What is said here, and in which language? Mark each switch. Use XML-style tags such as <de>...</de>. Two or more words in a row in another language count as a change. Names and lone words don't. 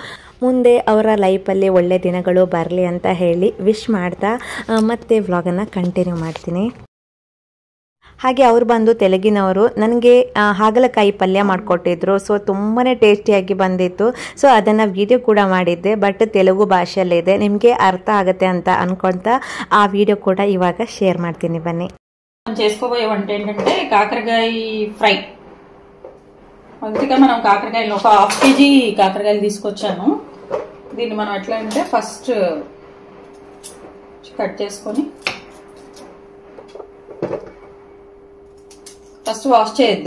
<kn>ಮುಂದೆ ಅವರ ಲೈಫಲ್ಲಿ ಒಳ್ಳೆ ದಿನಗಳು ಬರಲಿ ಅಂತ ಹೇಳಿ ವಿಶ್ ಮಾಡ್ತಾ ಮತ್ತೆ ವ್ಲಾಗನ್ನು ಕಂಟಿನ್ಯೂ ಮಾಡ್ತೀನಿ. ಹಾಗೆ ಅವರು ಬಂದು ತೆಲುಗಿನವರು. ನನಗೆ ಹಾಗಲಕಾಯಿ ಪಲ್ಯ ಮಾಡಿಕೊಟ್ಟಿದ್ರು. ಸೊ ತುಂಬಾ ಟೇಸ್ಟಿಯಾಗಿ ಬಂದಿತ್ತು. ಸೊ ಅದನ್ನು ವಿಡಿಯೋ ಕೂಡ ಮಾಡಿದ್ದೆ, ಬಟ್ ತೆಲುಗು ಭಾಷೆಯಲ್ಲಿದೆ, ನಿಮಗೆ ಅರ್ಥ ಆಗುತ್ತೆ ಅಂತ ಅನ್ಕೊಳ್ತಾ ಆ ವಿಡಿಯೋ ಕೂಡ ಇವಾಗ ಶೇರ್ ಮಾಡ್ತೀನಿ. ಬನ್ನಿ.</kn> <te>చేసుకోబోయే వంట ఏంటంటే కాకరకాయ ఫ్రై. అందుకే మనం కాకరకాయలు ఒక 1/2 kg కాకరకాయలు తీసుకొచ్చాను. దీన్ని మనం ఎట్లా అంటే ఫస్ట్ కట్ చేసుకొని ఫస్ట్ వాష్ చేయొద్దు.</te>